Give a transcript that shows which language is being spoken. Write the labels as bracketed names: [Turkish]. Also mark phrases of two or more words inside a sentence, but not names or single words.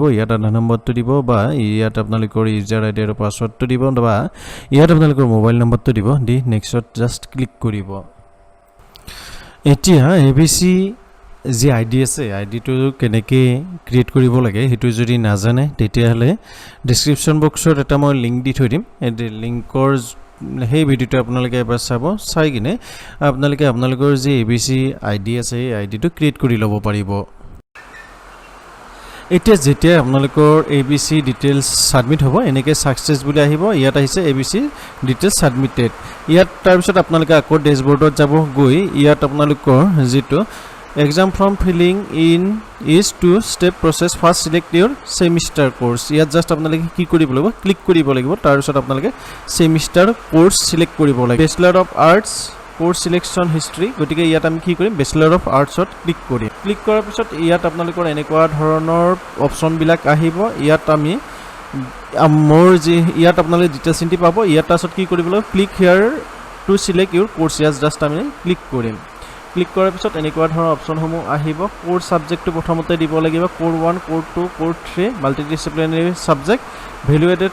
[Assamese] ইয়াত আধাৰ নম্বৰটো দিব বা ইয়াত আপোনালোকৰ [English] user ID [Assamese] আৰু পাছৱৰ্ডটো দিব বা ইয়াত আপোনালোকৰ মোবাইল নম্বৰটো দিব দি নেক্সটত [English] just click [Assamese] কৰিব এতিয়া ABC যি ID আছে আইডিটো কেনেকৈ ক্ৰিয়েট কৰিব লাগে হেতু যদি নাজানে তেতিয়াহলে [English] description boxত [Assamese] এটা মই লিংক দি থৈ দিম এই লিংকৰ সেই ভিডিওটো আপোনালোকে এবাৰ চাব চাই কিনে আপোনালোকে আপোনালোকৰ যে ABC ID আছে এই আইডিটো ক্ৰিয়েট কৰি ল'ব পাৰিব এতিয়া যেতিয়া আপোনালোকৰ ABC [English] details submit [Assamese] হ'ব এনেকৈ সাকসেস বুলি আহিব ইয়াত আহিছে ABC [English] details submitted [Assamese] ইয়াত তাৰ পিছত আপোনালোকে আকৌ ড্যাশবৰ্ডত যাব গৈ ইয়াত আপোনালোকৰ যেটো [English] exam form filling in is two step process first select your semester course [Assamese] ইয়াত জাস্ট আপোনালোকে কি কৰিব লাগিব ক্লিক কৰিব লাগিব তাৰ পিছত আপোনালোকে [English] semester course select [Assamese] কৰিব লাগিব [English] bachelor of arts course selection history [Assamese] গতিকে ইয়াত আমি কি কৰিম [English] bachelor of arts [Assamese] ত ক্লিক কৰিম ক্লিক কৰাৰ পিছত ইয়াত আপোনালোকৰ এনেকুৱা ধৰণৰ অপচন বিলাক আহিব ইয়াত আমি মোৰ যে ইয়াত আপোনালোকে [English] details entry [Assamese] পাব ইয়াত তাৰপিছত কি কৰিব লাগিব [English] click here to select your course [Assamese] ইয়াত জাস্ট আমি ক্লিক কৰিম ক্লিক কৰাৰ পিছত এনেকুৱা ধৰণৰ অপচনসমূহ আহিব [English] core subjectটো [Assamese] প্ৰথমতে দিব লাগিব [English] core 1 core 2 core 3 multidisciplinary subject value added